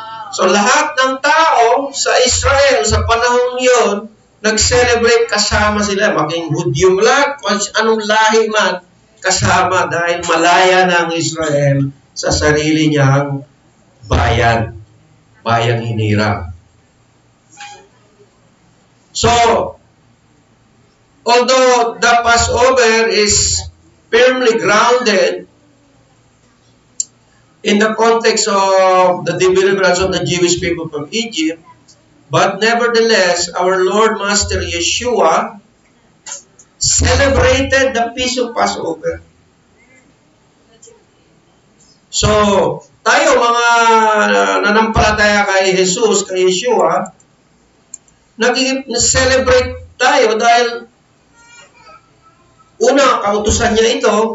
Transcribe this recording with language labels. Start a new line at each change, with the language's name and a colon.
Filipino: So lahat ng tao sa Israel sa panahon yon nag-celebrate kasama sila, maging Hudyo man, anong lahi man, kasama dahil malaya na ang Israel sa sarili niyang bayan, bayang hinirang.
English: So, although the Passover is firmly grounded in the context of the deliverance of the Jewish people from Egypt, but nevertheless, our Lord Master Yeshua celebrated the Feast of Passover.
Filipino: So, tayo mga nanampalataya kay Jesus, kay Yeshua, nag-celebrate tayo dahil una, kautusan niya ito.